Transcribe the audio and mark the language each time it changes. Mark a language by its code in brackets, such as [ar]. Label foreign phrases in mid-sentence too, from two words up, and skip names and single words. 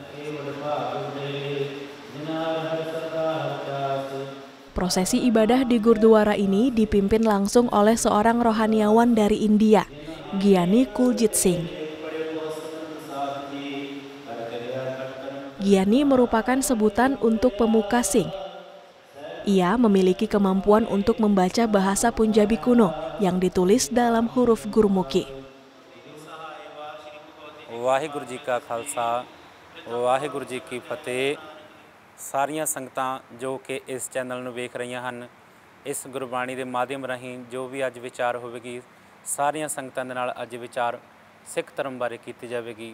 [id] Prosesi ibadah di Gurdwara ini dipimpin langsung oleh seorang rohaniawan dari India, Gyani Kuljit Singh. Gyani merupakan sebutan untuk pemuka Sikh. Ia memiliki kemampuan untuk membaca bahasa Punjabi kuno yang ditulis dalam huruf Gurmukhi. [pa] ਵਾਹਿਗੁਰੂ ਜੀ ਕਾ ਖਾਲਸਾ ਵਾਹਿਗੁਰੂ ਜੀ ਕੀ ਫਤਿਹ। ਸਾਰੀਆਂ ਸੰਗਤਾਂ ਜੋ ਕਿ ਇਸ ਚੈਨਲ ਨੂੰ ਵੇਖ ਰਹੀਆਂ ਹਨ, ਇਸ ਗੁਰਬਾਣੀ ਦੇ ਮਾਧਿਅਮ ਰਾਹੀਂ ਜੋ ਵੀ ਅੱਜ ਵਿਚਾਰ ਹੋਵੇਗੀ, ਸਾਰੀਆਂ ਸੰਗਤਾਂ ਦੇ ਨਾਲ ਅੱਜ ਵਿਚਾਰ ਸਿੱਖ ਧਰਮ ਬਾਰੇ ਕੀਤੀ ਜਾਵੇਗੀ।